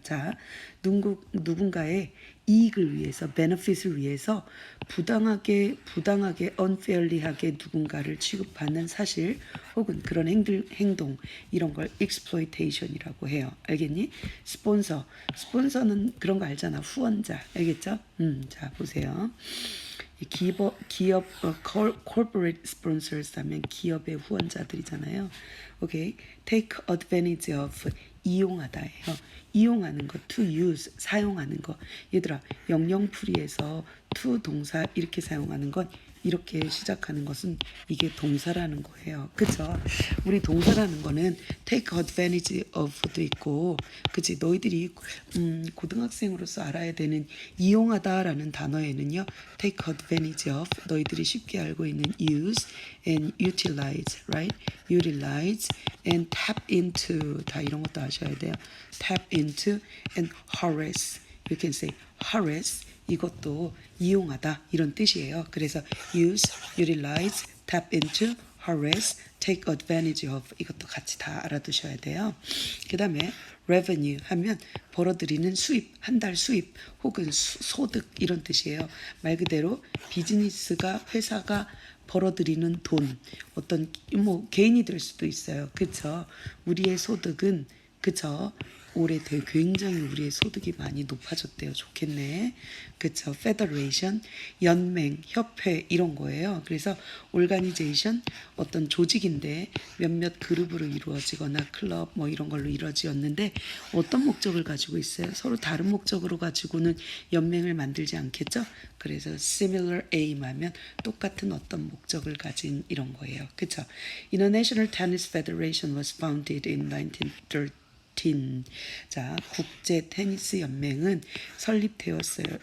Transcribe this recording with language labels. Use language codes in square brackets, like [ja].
[ko] 자, 누군가의 이익을 위해서, benefit을 위해서 부당하게 unfairly하게 누군가를 취급하는 사실 혹은 그런 행동 이런 걸 exploitation이라고 해요. 알겠니? 스폰서는 그런 거 알잖아. 후원자. 알겠죠? 자, 보세요. 기업 corporate sponsors 하면 기업의 후원자들이잖아요. 오케이. take advantage of 이용하다예요. 이용하는 거 to use 사용하는 거. 얘들아 영영풀이에서 to 동사 이렇게 사용하는 건 이렇게 시작하는 것은 이게 동사라는 거예요. 그죠? 우리 동사라는 거는 take advantage of도 있고 그치? 너희들이 고등학생으로서 알아야 되는 이용하다라는 단어에는요. take advantage of 너희들이 쉽게 알고 있는 use and utilize, right? utilize and tap into 다 이런 것도 아셔야 돼요. [en] tap into and harass. You can say harass [ko] 이것도 이용하다 이런 뜻이에요. 그래서 use, utilize, tap into, harass, take advantage of 이것도 같이 다 알아두셔야 돼요. 그 다음에 revenue 하면 벌어들이는 수입, 한 달 수입 혹은 소득 이런 뜻이에요. 말 그대로 비즈니스가 회사가 벌어들이는 돈 어떤 뭐 개인이 될 수도 있어요. 그쵸? 우리의 소득은 그쵸? 올해 굉장히 우리의 소득이 많이 높아졌대요. 좋겠네. 그쵸? Federation, 연맹, 협회 이런 거예요. 그래서 organization 어떤 조직인데 몇몇 그룹으로 이루어지거나 클럽 뭐 이런 걸로 이루어지었는데 어떤 목적을 가지고 있어요? 서로 다른 목적으로 가지고는 연맹을 만들지 않겠죠? 그래서 similar aim 하면 똑같은 어떤 목적을 가진 이런 거예요. 그쵸? [en] International Tennis Federation was founded in 1913. [ko] 자, 국제 테니스 연맹은 설립되었어요.